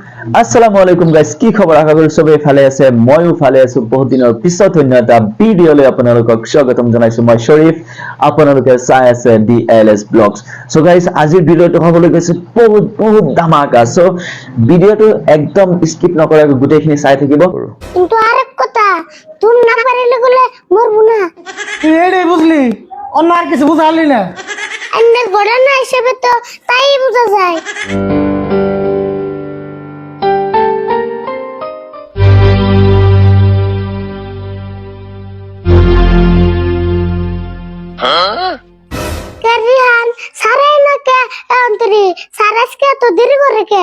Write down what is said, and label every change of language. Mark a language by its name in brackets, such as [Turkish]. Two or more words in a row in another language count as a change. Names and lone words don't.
[Arabic] السلام عليكم [Assamese] গাইস, কি খবৰ? আশা কৰো সবেই ভালে আছে। ময়ো ভালে আছো। বহুত দিনৰ পিছত অন্য এটা ভিডিঅ'লৈ আপোনালোকক স্বাগতম জনাইছো। মই শৰীফ, আপোনালোকে চাই আছে DLS ব্লগছ। [English] so guys, [Assamese] আজিৰ ভিডিঅ'টো হ'বলৈ গৈছে বহুত ধামাকা। সো ভিডিঅ'টো একদম স্কিপ নকৰাকৈ গোটেইখিনি চাই থাকিব। [Bangla] কিন্তু আরেক কথা, তুমি না পারিলে গলে মরবো না। তুই এটাই বুঝলি, অন্য আর কিছু বুঝালি না। এন্ডের ঘটনা হিসেবে তো তাই বোঝা যায়। রিহান সারাই না কে অন্তরি সারাজকে তো দেরি করে কে?